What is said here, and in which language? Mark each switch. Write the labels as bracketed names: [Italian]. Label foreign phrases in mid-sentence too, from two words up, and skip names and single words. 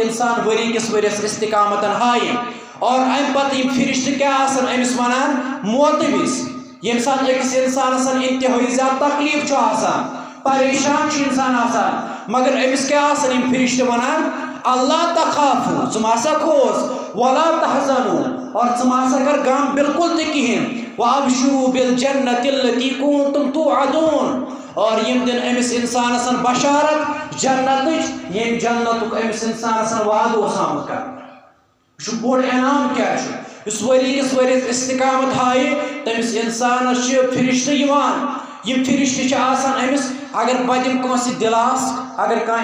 [Kashmiri] انسان ؤری کِس ؤرِیَس استقامتن ہایہِ اور امہِ پتہٕ یِم فرشتہٕ کیٛاہ آسن أمِس ونان موتہٕ وِزِ ییٚمہِ ساتہٕ أکِس انسانس انتہٲیی زیادٕ تکلیٖف چھُ آسان پریشان چھُ انسان آسان مگر أمِس کیٛاہ آسن یِم فرشتہٕ ونان اللہ تخافوا ژٕ ما سا کھوژ [Arabic] ولا تحزنوا [Kashmiri] اور ژٕ ما سا کر غم بالکل تہِ کِہیٖنۍ [Arabic] وابشروا بالجنة التي كنتم توعدون [Kashmiri] اور یِم دِن أمِس انسانس بشارت جنتٕچ ییٚمہِ جنتُک أمِس انسانس وعدٕ اوس آمُت کرنہٕ یہِ چھُ بوٚڑ انعام کیٛاہ چھُ یُس ؤری کِس ؤرِیَس استقامت ہایہِ تٔمِس انسانس چھِ فرشتہٕ یِوان یِم فرشتہٕ چھِ آسان أمِس اگر بہٕ دِمہٕ کٲنٛسہِ دِلاس اگر کانٛہہ